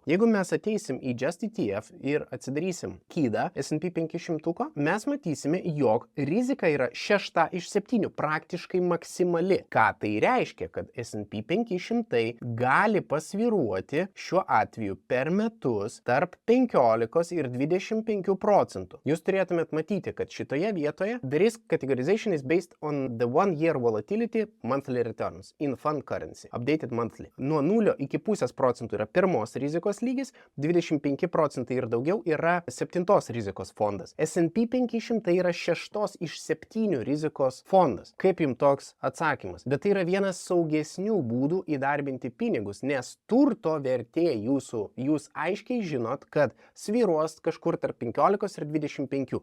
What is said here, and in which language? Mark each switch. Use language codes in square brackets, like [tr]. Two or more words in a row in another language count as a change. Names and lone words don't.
[lt] Jeigu mes ateisim į Just ETF ir atsidarysim kydą S&P 500, mes matysime, jog rizika yra 6 iš 7, praktiškai maksimali. Ką tai reiškia? Kad S&P 500 gali pasvyruoti šiuo atveju per metus tarp 15 ir 25%. Jūs turėtumėt matyti, kad šitoje vietoje [en] the risk categorization is based on the 1 year volatility monthly returns in fund currency, updated monthly. [lt] Nuo 0 iki 0,5% yra pirmos rizikos lygis, 25% ir daugiau yra 7 rizikos fondas. S&P 500 yra 6 iš 7 rizikos fondas. Kaip jums toks atsakymas? Bet tai yra vienas saugesnių būdų įdarbinti pinigus, nes turto vertė jūs aiškiai žinot, kad svyruos kažkur tarp 15 ir 25.